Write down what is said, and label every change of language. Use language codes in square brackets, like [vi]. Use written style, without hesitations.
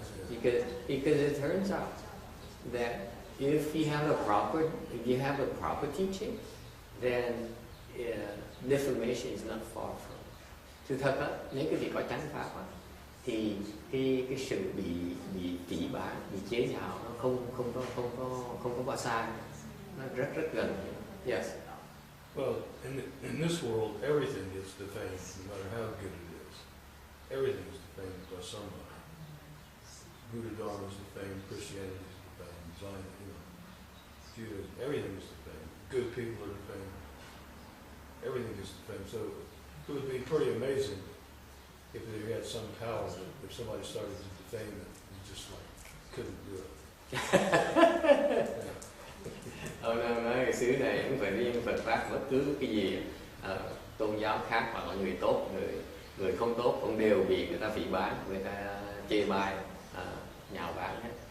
[en] Because it turns out that if you have a proper teaching, then defamation is not far from. [vi] Sự thật á, nếu cái vị có chánh pháp á, thì cái sự bị phỉ báng, bị chế nhạo nó không có qua xa, nó rất gần. [en] Yes. Well, in this world, everything gets defamed, no matter how good it is. Everything is defamed by somebody. Buddha Dharma is defamed, Christianity is defamed, Zionism, Judaism, everything is defamed. Good people are defamed. Everything is defamed. So it would be pretty amazing if they had some power that if somebody started to defame it, you just like couldn't do it. [vi] Ông nói cái xứ này không phải riêng Phật pháp, bất cứ cái gì tôn giáo khác hoặc là người tốt, người không tốt cũng đều bị người ta phỉ báng, người ta chê bai, nhạo báng hết.